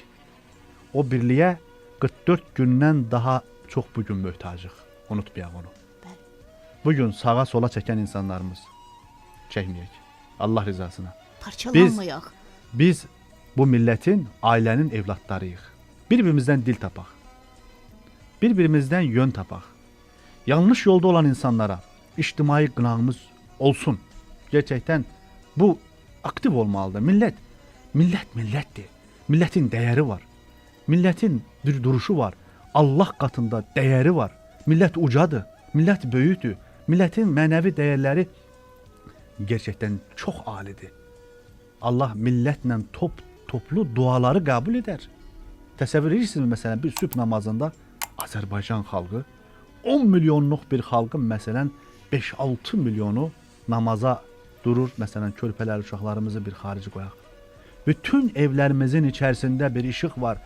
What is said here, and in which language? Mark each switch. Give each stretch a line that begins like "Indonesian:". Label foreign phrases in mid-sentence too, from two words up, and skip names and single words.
Azerbaijani: O birliğe 44 gündən daha çok bugün möhtacıq. Unutmayaq onu. Bugün sağa sola çeken insanlarımız çəkməyək. Allah rızasına. Parçalanmayaq.
Turkish: Biz bu milletin, ailenin evlatlarıyıq.
Azerbaijani: Bir-birimizdən dil tapaq. Bir-birimizdən yön tapaq. Yanlış yolda olan insanlara ictimai qınağımız olsun. Gerçəkdən bu aktiv olmalıdır. Millət millətdir.
Turkish: Milletin değeri var. Milletin bir duruşu var. Allah katında değeri var.
Azerbaijani: Millet ucadır. Millet böyüdür.
Turkish: Milletin mənəvi değerleri gerçekten çok alidir. Allah milletlə toplu duaları kabul eder.
Azerbaijani: Təsəvvür edirsiniz məsələn bir sübh namazında Azərbaycan xalqı 10 milyonluq bir xalqın məsələn 5-6 milyonu namaza durur. Məsələn körpələr, uşaqlarımızı bir xarici qoyaq. Bütün evlərimizin içərisində bir işıq var.